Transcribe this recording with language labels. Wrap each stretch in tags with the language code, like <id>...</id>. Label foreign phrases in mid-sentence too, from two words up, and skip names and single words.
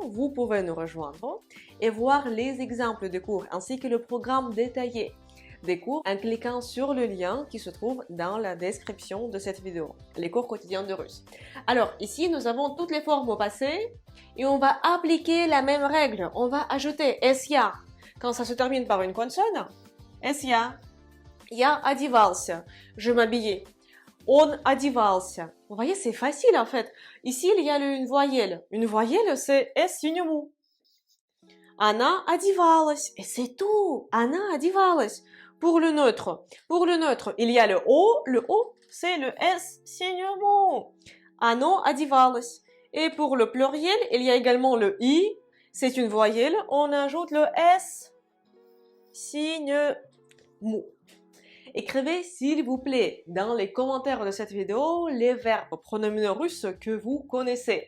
<fr>Vous pouvez nous rejoindre et voir les exemples de cours ainsi que le programme détaillé des cours en cliquant sur le lien qui se trouve dans la description de cette vidéo, les cours quotidiens de russe. Alors ici, nous avons toutes les formes au passé et on va appliquer la même règle. On va ajouter SIA quand ça se termine par une consonne.</fr> <ru>SIA. Я одевался.</ru> <fr>Je m'habillais.</fr> <ru>Он одевался.</ru> <fr>Vous voyez, c'est facile en fait. Ici, il y a une voyelle. Une voyelle, c'est S signe mou.</fr> <ru>Она одевалась.</ru> <fr>Et c'est tout.</fr> <ru>Она одевалась.</ru> <fr>Pour le neutre, il y a le O. Le O, c'est le S signe mou.</fr> <ru>Оно одевалось.</ru> <fr>Et pour le pluriel, il y a également le I. C'est une voyelle. On ajoute le S signe mou. Écrivez s'il vous plaît dans les commentaires de cette vidéo les verbes pronominaux russes que vous connaissez.</fr>